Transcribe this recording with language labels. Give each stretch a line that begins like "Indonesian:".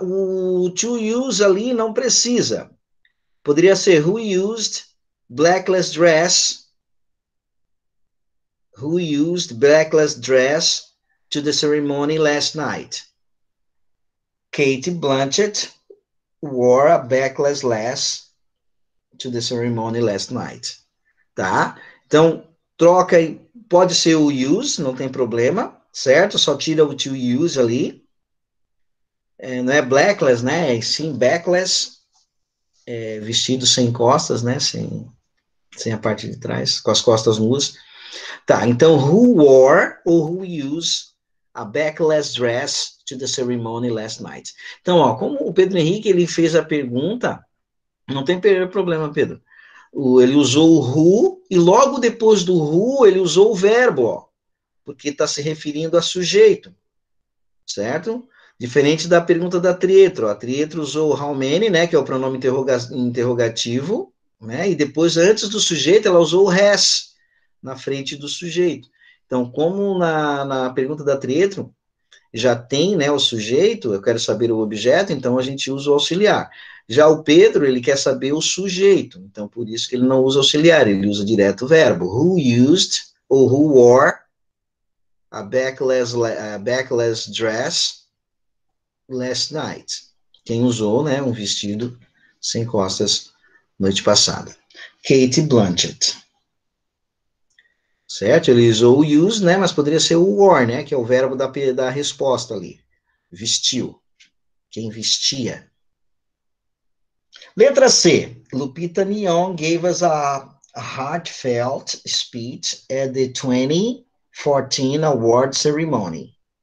Portuguese: O to use ali não precisa. Poderia ser
English: who used blackless dress. Who used blackless dress to the ceremony last night? Kate Blanchett wore a backless dress to the ceremony last night.
Portuguese: Tá? Então, troca, pode ser o use, não tem problema, certo? Só tira o to use ali. Não é blackless, né? É sim backless, vestido sem costas, né? Sem a parte de trás, com as costas nuas. Tá, então,
English: who wore ou who used a backless dress to the ceremony last night?
Portuguese: Então, ó, como o Pedro Henrique, ele fez a pergunta, não tem problema, Pedro. Ele usou o who, e logo depois do who, ele usou o verbo, ó, porque está se referindo a sujeito, certo? Diferente da pergunta da Trietro. A Trietro usou how many, né, que é o pronome interrogativo, né, e depois, antes do sujeito, ela usou o has, na frente do sujeito. Então, como na pergunta da Trietro, já tem, né, o sujeito, eu quero saber o objeto, então a gente usa o auxiliar. Já o Pedro, ele quer saber o sujeito, então por isso que ele não usa auxiliar, ele usa direto o verbo.
English: Who used, ou who wore, a backless dress last night?
Portuguese: Quem usou, né, um vestido sem costas noite passada? Kate Blanchett. Certo? Ele usou o use, né, mas poderia ser o wore, né, que é o verbo da resposta ali. Vestiu. Quem vestia. Letra C.
English: Lupita Nyong'o gave us a heartfelt speech at the 2014 award ceremony.